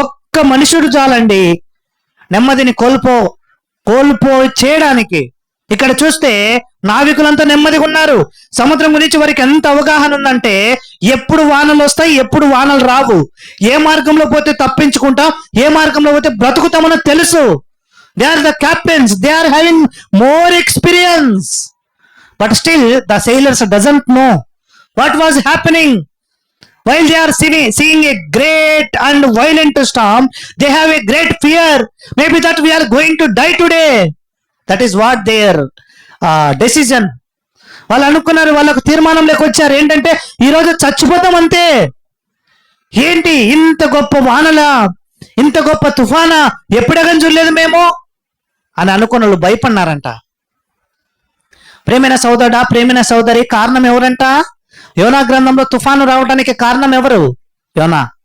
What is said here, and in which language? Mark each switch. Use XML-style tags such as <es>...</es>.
<te>ఒక్క మనుషుడు చాలండి నెమ్మదిని కోల్పో చేయడానికి. ఇక్కడ చూస్తే నావికులంతా నెమ్మదిగా ఉన్నారు. సముద్రం గురించి వారికి ఎంత అవగాహన ఉందంటే, ఎప్పుడు వానలు వస్తాయి, ఎప్పుడు వానలు రావు, ఏ మార్గంలో పోతే తప్పించుకుంటాం, ఏ మార్గంలో పోతే బ్రతుకుతామని తెలుసు.</te> <en>They are the captains. They are having more experience. But still, the sailors doesn't know what was happening. While they are seeing a great and violent storm, they have a great fear. Maybe that we are going to die today. That is what their decision.</en> <te>వాళ్ళు అనుకున్నారు, వాళ్ళకు తీర్మానంలోకి వచ్చారు ఏంటంటే ఈరోజు చచ్చిపోతాం అంతే. ఏంటి ఇంత గొప్ప వానలా, ఇంత గొప్ప తుఫానా ఎప్పుడేగాని చూడలేదు మేము అని అనుకున్న వాళ్ళు భయపడినారంట. ప్రేమైన సోదరుడా, ప్రేమైన సోదరి, కారణం ఎవరంట? యోనా గ్రంథంలో తుఫాను రావడానికి కారణం ఎవరు? యోనా.</te>